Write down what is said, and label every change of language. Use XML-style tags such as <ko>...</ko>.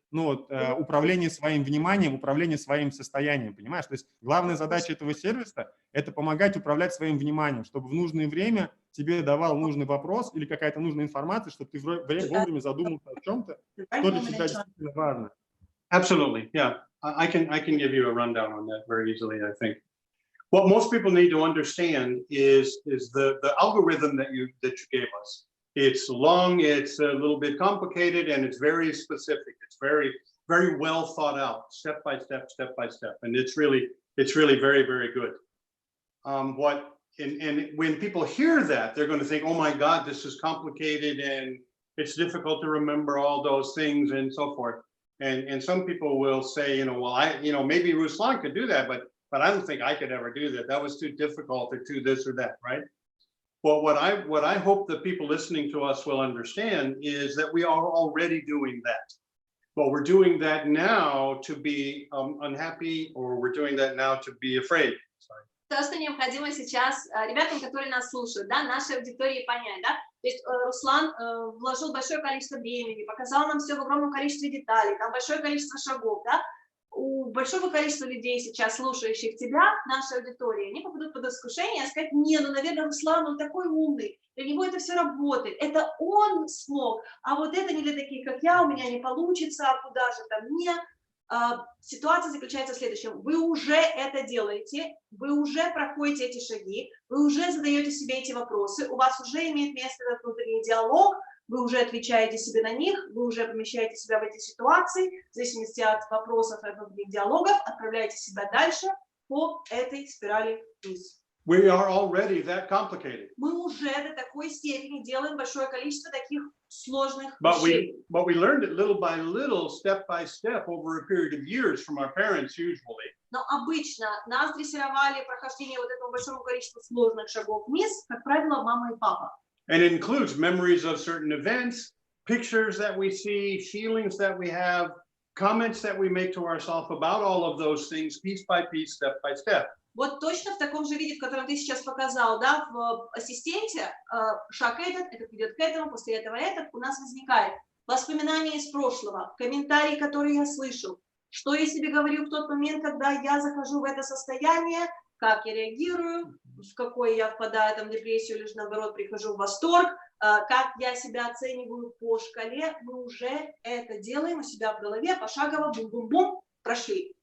<ru>управление своим вниманием, управление своим состоянием, понимаешь? То есть главная задача этого сервиса – это помогать управлять своим вниманием, чтобы в нужное время тебе давал нужный вопрос или какая-то нужная информация, чтобы ты вовремя задумался о чем-то, что для тебя действительно важно.</ru> <en>Absolutely, yeah. I can give you a rundown on that very easily, I think. What most people need to understand is the algorithm that you gave us. It's long, it's a little bit complicated, and it's very specific. It's very, very well thought out, step by step, and it's really very, very good. And when people hear that, they're going to think, oh my God, this is complicated and it's difficult to remember all those things and so forth. And some people will say, well, maybe Ruslan could do that, but I don't think I could ever do that. That was too difficult or too this or that, right? Well, what I hope the people listening to us will understand is that we are already doing that. But we're doing that now to be unhappy, or we're doing that now to be afraid. Sorry.</en> <ru>То, что необходимо сейчас ребятам, которые нас слушают, да, нашей аудитории понять, да, то есть Руслан вложил большое количество времени, показал нам все в огромном количестве деталей, там большое количество шагов, да, у большого количества людей сейчас, слушающих тебя, нашей аудитории, они попадут под искушение и сказать, наверное, Руслан, он такой умный, для него это все работает, это он смог, а вот это не для таких, как я, у меня не получится, а куда же там мне? Ситуация заключается в следующем. Вы уже это делаете, вы уже проходите эти шаги, вы уже задаете себе эти вопросы, у вас уже имеет место этот внутренний диалог, вы уже отвечаете себе на них, вы уже помещаете себя в эти ситуации, в зависимости от вопросов и от внутренних диалогов, отправляете себя дальше по этой спирали вниз.</ru> <en>We are already that complicated.</en> <ru>Мы уже до такой степени делаем большое количество таких сложных</ru> <en>But</en> <ru>вещей.</ru> <en>we learned it little by little, step by step, over a period of years from our parents usually.</en> <ru>Но обычно нас дрессировали прохождение вот этого большого количества сложных шагов вниз, как правило, мама и папа.</ru> <en>And it includes memories of certain events, pictures that we see, feelings that we have, comments that we make to ourselves about all of those things, piece by piece, step by step.</en> <ru>Вот точно в таком же виде, в котором ты сейчас показал, да, в ассистенте, шаг этот ведет к этому, после этого этот, у нас возникает воспоминания из прошлого, комментарии, которые я слышал, что я себе говорю в тот момент, когда я захожу в это состояние, как я реагирую, в какой я впадаю там, в депрессию, или же наоборот прихожу в восторг, как я себя оцениваю по шкале, мы уже это делаем у себя в голове, пошагово, бум-бум-бум, прошли.</ru>